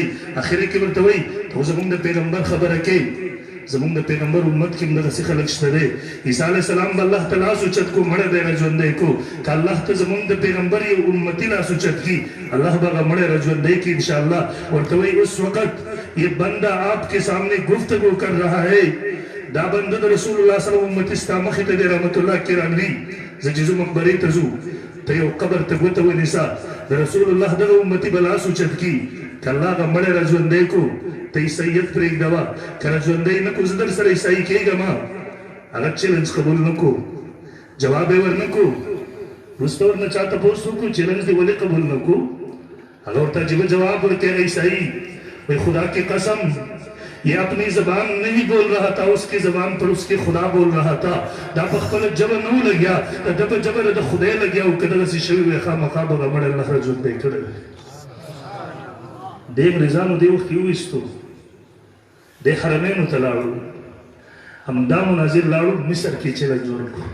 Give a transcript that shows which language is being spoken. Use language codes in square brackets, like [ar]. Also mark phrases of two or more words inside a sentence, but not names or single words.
[ps] اخر کې ورته وایي ته زمونږ د پیغمبر خبره کوي، زمونږ د پیغمبر امت کې هم دغسې خلک شته دی. عیسی علیه السلام به الله ته لاس اوچت کو، مړی به یې راژوندی کو. که الله ته زمونږ د پیغمبر یو امتي لاس اوچت کي، الله به هغه مړی راژوندی کي انشاءالله. ورته وایي [ur] اس وقت یہ بندہ آپ کے سامنے گفتگو کر رہا ہے، [ps] دا بنده د رسول الله صلی الله علیه وسلم امتي ستا مخې ته دی. رحمت الله کیرانوي زه چې ځو مقبرې ته ځو، ته یو قبر ته ګوته ونیسه، د رسول الله دغه امتي به لاس اوچت کي، که الله هغه مړی راژوندی کو ته عیسایت پرېږدوه، که راژوندی نه کو زه در سره عیسایي کېږم. هغه چیلنج قبول نه کو، جواب یې ورنه کو. وروسته ورنه چا تپوس وکړو چیلنج دې ولې قبول نه کو؟ هغه ورته عجیبه جواب ورکوي عیسائی، [ur] وی خدا کی قسم یہ اپنی زبان نہیں بول رہا تھا، اس کی زبان پر اس کی خدا بول رہا تھا. [ps] دا په خپل جبه نو لګیا، دا په جبه د خدای لګیا او کله چې شوی وي خامخا به مړ الله راژوندی کړی. د انګریزانو دې وخت یې وویستو، د حرمینو ته لاړو، همدا مناظر لاړو مصر کې چلک جوړ کړو.